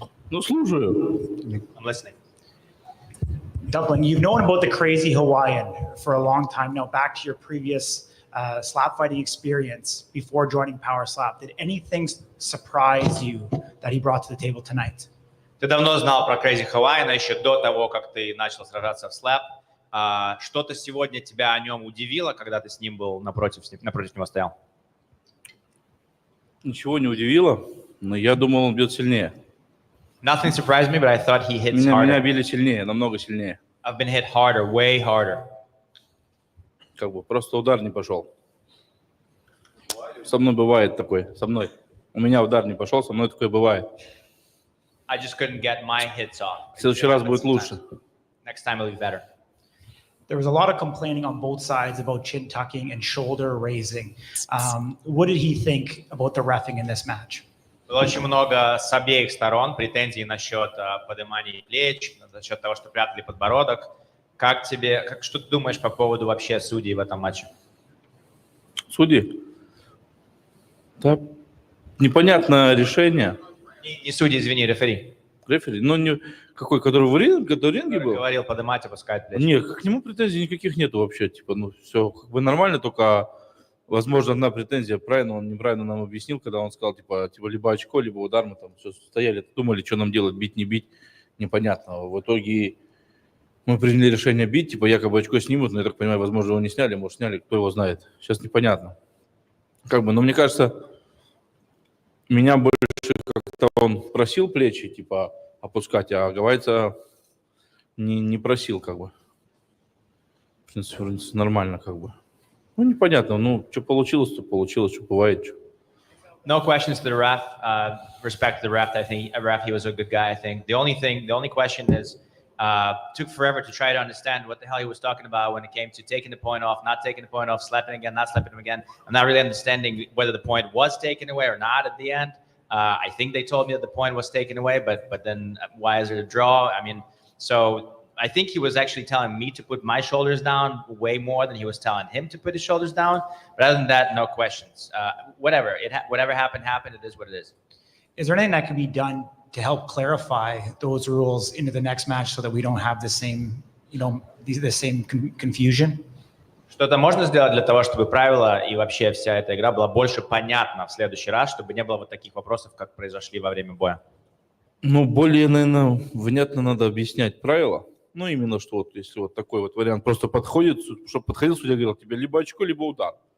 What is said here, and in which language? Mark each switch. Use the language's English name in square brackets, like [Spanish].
[Russian] Ну, слушаю. [English] I'm listening. Dumpling, you've known about the crazy Hawaiian for a long time now. Back to your previous slap fighting experience before joining Power Slap. Did anything surprise you that he brought to the table tonight? [Russian] Ты давно знал про Crazy Hawaiian еще до того, как ты начал сражаться в слэп. Что-то сегодня тебя о нем удивило, когда ты с ним был напротив него стоял? Ничего не удивило, но я думал, он бьет сильнее. [English] Nothing surprised me, but I thought he hits [Russian] Меня [English] harder. [Russian] били сильнее, намного сильнее. [English] I've been hit harder, way harder. [Russian] Как бы просто удар не пошел. Со мной бывает такое, со мной. У меня удар не пошел, со мной такое бывает. [English] I just couldn't get my hits off. [Russian] В следующий раз будет лучше. [English] Next time it'll be better. There was a lot of complaining on both sides about chin tucking and shoulder raising. What did he think about the reffing in this match? [Russian] Было очень много с обеих сторон претензий насчет поднимания плеч, насчет того, что прятали подбородок. Что ты думаешь по поводу вообще судей в этом матче? Судьи? Да, непонятное решение. Не судьи, извини, рефери. Рефери? Ну, не, какой, который в ринге был? Говорил поднимать, опускать плечи. Нет, к нему претензий никаких нету вообще. Типа, ну, все как бы нормально, только, возможно, одна претензия. Правильно, он неправильно нам объяснил, когда он сказал, типа либо очко, либо удар. Мы там все стояли, думали, что нам делать, бить, не бить. Непонятно. В итоге мы приняли решение бить, типа якобы очко снимут, но я так понимаю, возможно, его не сняли, может, сняли, кто его знает. Сейчас непонятно. Как бы, но мне кажется, меня больше как-то он просил плечи, типа, опускать, а говорится, не просил, как бы. В принципе, нормально, как бы. Ну, непонятно, ну, что получилось, то получилось, что бывает, что. [English] No questions to the ref. Respect to the ref. I think he was a good guy. I think the only question is, took forever to try to understand what the hell he was talking about when it came to taking the point off, not taking the point off, slapping again, not slapping him again. I'm not really understanding whether the point was taken away or not at the end. I think they told me that the point was taken away, but then why is it a draw? I mean, so I think he was actually telling me to put my shoulders down way more than he was telling him to put his shoulders down. But other than that, no questions. Whatever happened. It is what it is. Is there anything that can be done to help clarify those rules into the next match so that we don't have the same, the same confusion? [Russian] Что-то можно сделать для того, чтобы правила и вообще вся эта игра была больше понятна в следующий раз, чтобы не было вот таких вопросов, как произошли во время боя? Ну, более, наверное, внятно надо объяснять правила. Ну, именно что вот, если вот такой вот вариант просто подходит, чтобы подходил судья, говорил тебе либо очко, либо удар.